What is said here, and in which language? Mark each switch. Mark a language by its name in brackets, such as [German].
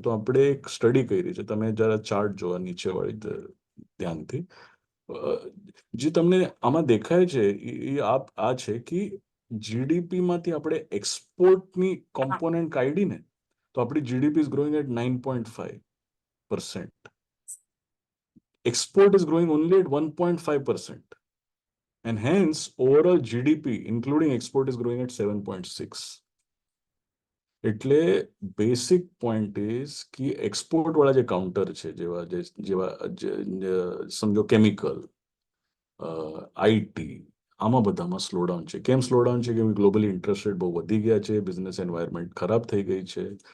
[Gujarati] તો આપણે એક સ્ટડી કરી છે, તમે જરા ચાર્ટ જોવા નીચે વાળી ધ્યાનથી. જે તમને આમાં દેખાય છે એ આ છે કે જીડીપી માંથી આપણે એક્સપોર્ટની કોમ્પોનેન્ટ કાઢીને તો આપણી GDP [English] is growing at [Gujarati] 9.5%. [English] Export is growing only at 1.5%. And hence, overall GDP, including export, is growing at 7.6. [Gujarati] એટલે બેસિક પોઈન્ટ ઇઝ કે એક્સપોર્ટ વાળા જે કાઉન્ટર છે, જેવા સમજો કેમિકલ, આઈટી, આમાં બધામાં સ્લોડાઉન છે. કેમ સ્લોડાઉન છે? કેમ ગ્લોબલી ઇન્ટરેસ્ટ રેટ બહુ વધી ગયા છે, બિઝનેસ એન્વાયરમેન્ટ ખરાબ થઈ ગઈ છે.